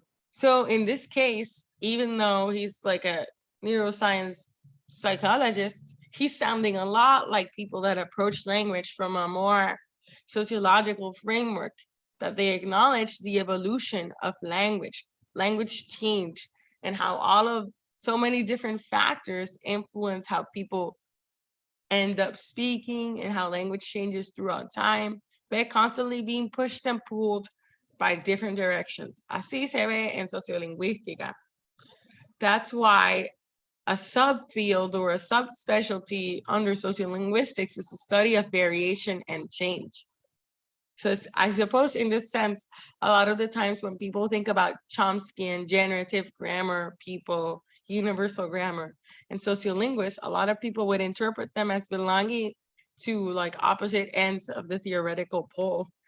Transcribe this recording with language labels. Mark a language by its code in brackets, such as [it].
[en] So in this case, even though he's like a neuroscience psychologist, he's sounding a lot like people that approach language from a more sociological framework, that they acknowledge the evolution of language change, and how all of so many different factors influence how people end up speaking and how language changes throughout time. They're constantly being pushed and pulled by different directions. [es] Así se ve en sociolingüística. [en] That's why a subfield or a subspecialty under sociolinguistics is the study of variation and change. So I suppose in this sense, a lot of the times when people think about Chomskyan, generative grammar people, universal grammar, and sociolinguists, a lot of people would interpret them as belonging to like opposite ends of the theoretical pole.